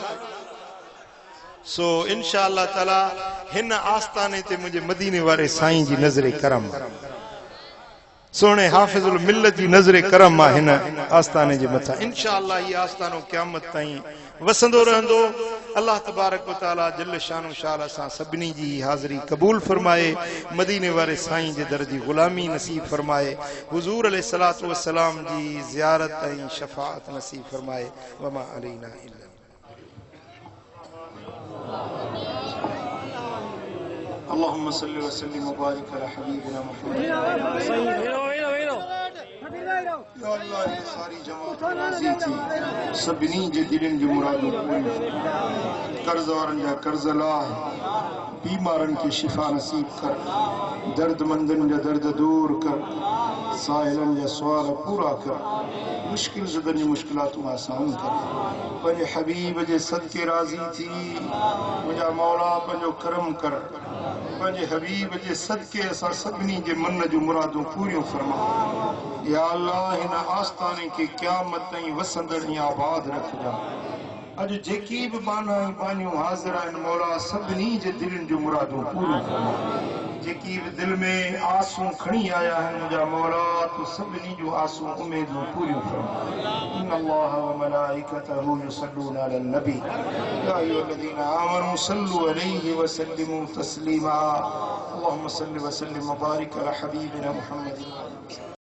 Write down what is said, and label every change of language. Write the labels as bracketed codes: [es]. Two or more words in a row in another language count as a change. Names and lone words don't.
[sd] सो [ar] إن شاء الله تعالى [sd] हिन आस्थाने ते मुंहिंजे मदीने वारे साईं जी नज़रे करम, सोने हाफिजुल मिल्लत जी नज़रे करम आहे हिन आस्थाने जे मथां। [ar] إن شاء الله [sd] ही आस्थानो क़यामत ताईं वसंदो रहंदो। [ar] الله تبارك وتعالى جل شانه [sd] शाल असां सभिनी जी हाज़िरी क़बूल फरमाए, मदीने वारे साईं जे दर जी ग़ुलामी नसीब फरमाए, हुज़ूर [ar] عليه الصلاة والسلام [sd] जी ज़ियारत ऐं शफ़ाअत नसीब फरमाए। [ar] وما علينا إلا. اللهم صل وسلم وبارك على حبيبنا محمد. [sd] या अल्लाह, ये सारी जमात राज़ी थी, सभिनी जे दिलनि जूं मुरादूं पूरियूं कर, कर्ज़ वारनि जा कर्ज़ लाह, बीमारनि खे शिफ़ा नसीब कर, दर्दमंदनि जा दर्द दूर कर, साहिलनि जा सुवाल पूरा कर, मुश्किल ज़दनि जूं मुश्किलातूं आसान कर। पंहिंजे हबीब जे सदके राज़ी थी मुंहिंजा मौला पंहिंजो करम कर। पंहिंजे हबीब जे सदके असां सभिनी जे मन जूं मुरादूं पूरियूं फरमा। या अल्लाह, हिन आस्थाने खे क़यामत ताईं वसंदड़ ऐं आबाद रखजा। अॼु जेकी बि बाना ऐं बानियूं हाज़िर आहिनि मौला, सभिनी जे दिलनि जूं मुरादूं पूरियूं फरमा। जेकी बि दिलि में आसूं खणी आया आहिनि मुंहिंजा मौला, तूं सभिनी जूं आसूं उमेदूं पूरियूं फरमा। [ar] إن الله وملائكته يصلون على النبي يا أيها الذين آمنوا صلوا عليه وسلموا تسليما. اللهم صل وسلم وبارك على حبيبنا محمد.